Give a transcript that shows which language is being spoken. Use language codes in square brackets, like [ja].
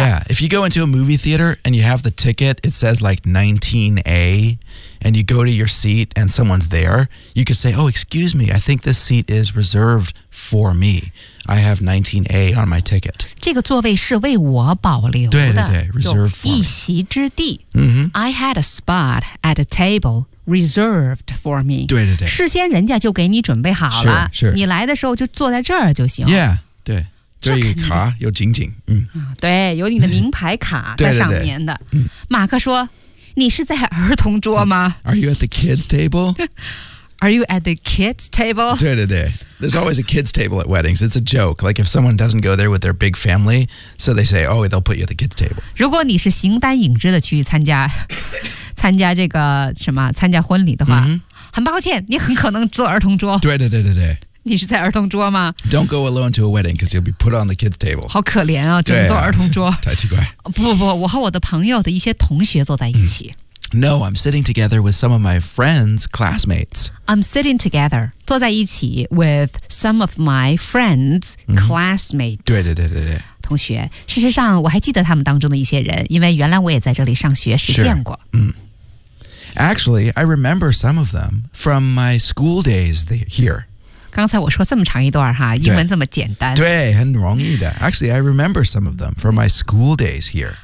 [en] Yeah, if you go into a movie theater and you have the ticket, it says like 19A, and you go to your seat and someone's there, you could say, oh, excuse me, I think this seat is reserved for me. I have 19A on my ticket. [zh] 这个座位是为我保留的 [en] 对对对 reserved for me. [zh] 一席之地、 mm-hmm. [en] I had a spot at a table. Reserved for me. [zh] 对对对，事先人家就给你准备好了。是是，你来的时候就坐在这儿就行。 [en] Yeah, [zh] 对，这一个卡有紧紧，嗯，对，有你的名牌卡在上面的。对对对马克说：“你是在儿童桌吗 [en] ？”Are you at the kids table? Are you at the kids table? 对对对 ，There's always a kids table at weddings. It's a joke. Like if someone doesn't go there with their big family, so they say, "Oh, they'll put you at the kids table." [zh] 如果你是形单影只的去参加。参加这个什么参加婚礼的话、 mm-hmm. 很抱歉你很可能坐儿童桌对对对对对你是在儿童桌吗 [en] Don't go alone to a wedding because you'll be put on the kids table [zh] 好可怜啊整坐儿童桌、啊、太奇怪不不不我和我的朋友的一些同学坐在一起、 mm. [en] No, I'm sitting together with some of my friends, classmates I'm sitting together [zh] 坐在一起 [en] with some of my friends,、mm-hmm. classmates [zh] 对对对对对同学事实上我还记得他们当中的一些人因为原来我也在这里上学实践过 [en] 嗯Actually, I remember some of them from my school days here. [zh] 刚才我说这么长一段哈，英文这么简单，对，很容易的。 [en] Actually, I remember some of them from my school days here.